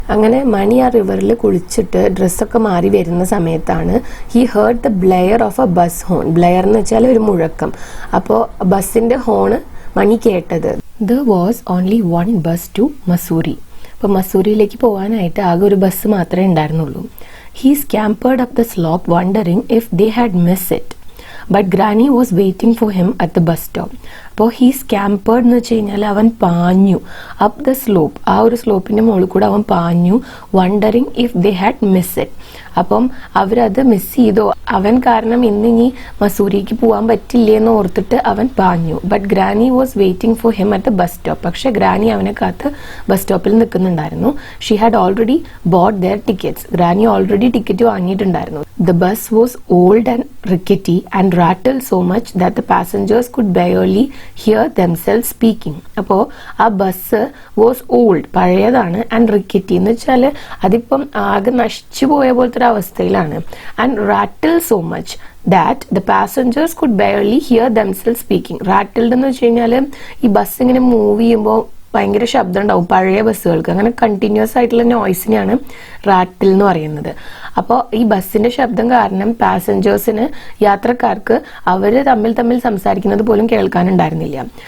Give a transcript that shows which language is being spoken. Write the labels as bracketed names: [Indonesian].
[Malayalam] അങ്ങനെ മണി ആ റിവറിൽ കുളിച്ചിട്ട് ഡ്രസ്സൊക്കെ മാറി വരുന്ന സമയത്താണ് [English] He heard the blare of a bus horn. [Malayalam] Blair എന്ന് വെച്ചാൽ ഒരു മുഴക്കം. അപ്പോൾ ബസ്സിന്റെ ഹോണ് മണി കേട്ടത്. [English] There was only one bus to Mussoorie. [Malayalam] അപ്പോൾ മസൂറിയിലേക്ക് പോകാനായിട്ട് ആകെ ഒരു ബസ് മാത്രമേ ഉണ്ടായിരുന്നുള്ളൂ. [English] He scampered up the slope wondering if they had missed it. But Granny was waiting for him at the bus stop. [Malayalam] അപ്പോൾ [English] he scampered [Malayalam] എന്ന് വെച്ച് കഴിഞ്ഞാൽ അവൻ പാഞ്ഞു. [English] up the slope, [Malayalam] ആ ഒരു സ്ലോപ്പിന്റെ മുകളിൽ കൂടെ അവൻ പാഞ്ഞു. [English] wondering if they had missed it. [Malayalam] അപ്പം അവരത് മിസ് ചെയ്തോ, അവൻ കാരണം ഇന്നിനി മസൂരിക്ക് പോകാൻ പറ്റില്ലേ എന്ന് ഓർത്തിട്ട് അവൻ പാഞ്ഞു. [English] But granny was waiting for him at the bus stop. [Malayalam] പക്ഷെ ഗ്രാനി അവനെ കാത്ത് ബസ് സ്റ്റോപ്പിൽ നിൽക്കുന്നുണ്ടായിരുന്നു. [English] She had already bought their tickets. [Malayalam] Granny already ticket വാങ്ങിയിട്ടുണ്ടായിരുന്നു. [English] The bus was old and rickety and rattle so much that the passengers could barely hear themselves speaking. [Malayalam] അപ്പോൾ ആ bus was old, പഴയതാണ്, and റിക്കറ്റി എന്ന് വെച്ചാൽ അതിപ്പം ആകെ നശിച്ചു പോയ പോലത്തെ ഒരു അവസ്ഥയിലാണ്. [English] And rattle so much that the passengers could barely hear themselves speaking. [Malayalam] റാറ്റിൽഡ് എന്ന് വെച്ച് കഴിഞ്ഞാൽ ഈ ബസ് ഇങ്ങനെ മൂവ് ചെയ്യുമ്പോൾ ഭയങ്കര ശബ്ദം ഉണ്ടാവും പഴയ ബസ്സുകൾക്ക്. അങ്ങനെ കണ്ടിന്യൂസ് ആയിട്ടുള്ള നോയ്സിനെയാണ് റാറ്റിൽ എന്ന് പറയുന്നത്. അപ്പോൾ ഈ ബസ്സിന്റെ ശബ്ദം കാരണം പാസഞ്ചേഴ്സിന്, യാത്രക്കാർക്ക് അവർ തമ്മിൽ സംസാരിക്കുന്നത് പോലും കേൾക്കാനുണ്ടായിരുന്നില്ല.